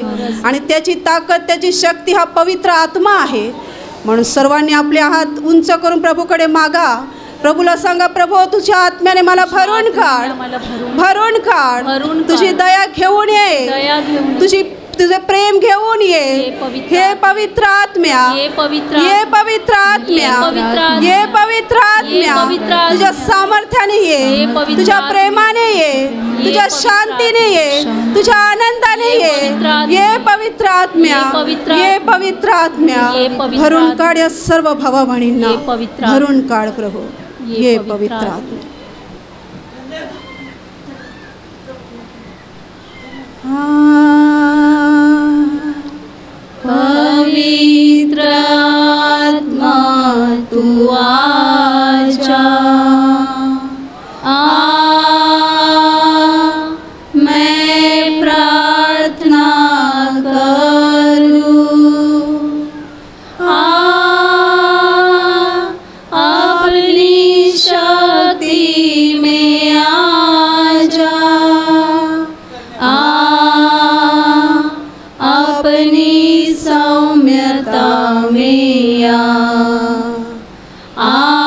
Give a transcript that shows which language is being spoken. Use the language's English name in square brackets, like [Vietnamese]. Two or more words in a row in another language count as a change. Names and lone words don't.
[Marathi] आणि त्याची ताकद, त्याची शक्ती हा पवित्र आत्मा आहे. म्हणून सर्वांनी आपले हात उंच करून प्रभूकडे मागा. प्रभूला सांगा, प्रभू तुझ्या आत्म्याने मला भरून काढ, मला भरून भरून काढ. भरून काढ. तुझी दया घेऊन ये, दया घेऊन तुझे प्रेम घेऊन ये. ये पवित्र हे पवित्र आत्म्या, ये पवित्र ये पवित्र आत्म्या, ये पवित्र ये पवित्र आत्म्या, पवित्र आत्म्या. तुझ्या सामर्थ्याने ये ये, पवित्र तुझ्या आत्म्या. प्रेमाने ये, तुझ्या पवित्र शांतीने ये, शांती. तुझ्या आनंदाने ये ये. पवित्र आत्म्या. ये पवित्र आत्म्या, ये पवित्र ये आत्म्या. पवित्र आत्म्या, ये पवित्र भरून आत्म्या. काढ या सर्व भावा बहिणींना, ये पवित्र भरून काढ प्रभू. ये ये पवित्र पवित्र आत्म्या. आत्म्या. [Hindi] पवित्र आत्मा तू आजा, मैं प्रार्थना करूं, अपनी शक्ति में आजा, अपनी सौम्यता में आ,